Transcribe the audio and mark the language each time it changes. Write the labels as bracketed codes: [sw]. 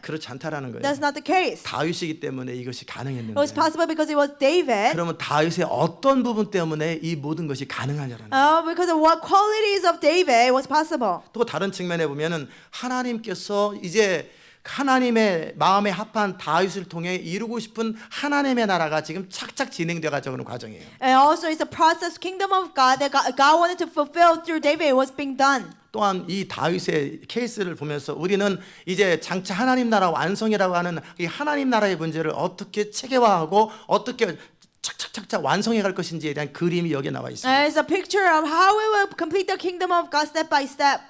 [ko] 그렇지 않다라는 거예요. [en] That's not the case. [ko] 다윗이기 때문에 이것이 [en] It was [ko] 가능했는데. [en] possible because it was David. [ko] 그러면 다윗의 어떤 부분 때문에 이 모든 것이 가능하냐라는 거예요. [en] Because of what qualities of David was possible. [ko] 또 다른 측면에 보면은 하나님께서 이제 하나님의 마음에 합한 다윗을 통해 이루고 싶은 하나님의 나라가 지금 착착 진행되어 가는 과정이에요. [en] And also, it's a process, kingdom of God that God wanted to fulfill through David was being done. [ko] 또한 이 다윗의 케이스를 보면서 우리는 이제 장차 하나님 나라 완성이라고 하는 이 하나님 나라의 문제를 어떻게 체계화하고 어떻게 착착착착 완성해 갈 것인지에 대한 그림이 여기에 나와 있습니다. [en] And it's a picture of how we will complete the kingdom of God step by step.